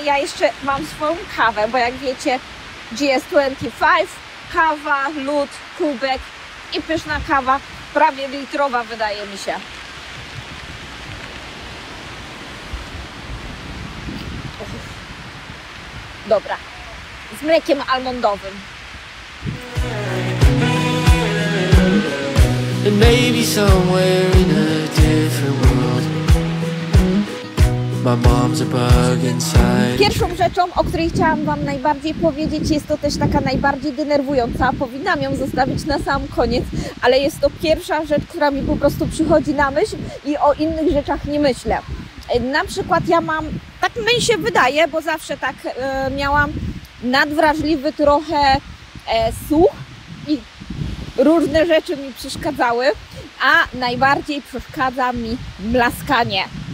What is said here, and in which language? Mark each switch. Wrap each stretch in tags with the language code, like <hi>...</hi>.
<pl>Ja jeszcze mam swoją kawę, bo jak wiecie GS25, kawa, lód, kubek i pyszna kawa, prawie litrowa wydaje mi się. Dobra, z mlekiem almondowym.</pl> <en>And maybe somewhere in a different world, my mom's a bug inside.</en> <pl>Pierwszą rzeczą, o której chciałam Wam najbardziej powiedzieć, jest to też taka najbardziej denerwująca. Powinnam ją zostawić na sam koniec, ale jest to pierwsza rzecz, która mi po prostu przychodzi na myśl i o innych rzeczach nie myślę. Na przykład ja mam, tak mi się wydaje, bo zawsze tak miałam, nadwrażliwy trochę słuch i różne rzeczy mi przeszkadzały, a najbardziej przeszkadza mi mlaskanie.</pl>